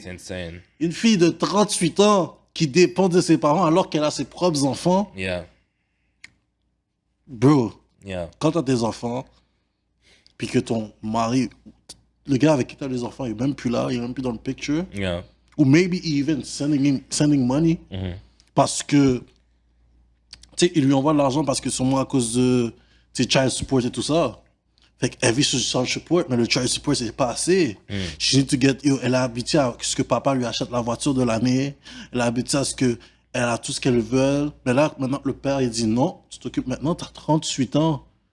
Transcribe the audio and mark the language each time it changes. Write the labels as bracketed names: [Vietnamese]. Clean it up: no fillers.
[French] C'est insane. Une fille de 38 ans qui dépend de ses parents alors qu'elle a ses propres enfants. [English] Yeah. Bro, Yeah. [French] quand t'as des enfants, puis que ton mari, le gars avec qui t'as les enfants, il est même plus là, il est même plus dans le picture. [English] Yeah. Ou maybe even sending money. [French] Parce que, tu sais, il lui envoie de l'argent parce que sûrement à cause de, tu sais, child support et tout ça. Fait qu'elle vit sur le child support, mais le child support, c'est pas assez. [English] She need to get, [French] elle a habitué à ce que papa lui achète la voiture de l'année. Elle a habitué à ce que elle a tout ce qu'elle veut. Mais là, maintenant, le père, il dit non, tu t'occupes maintenant, t'as 38 ans.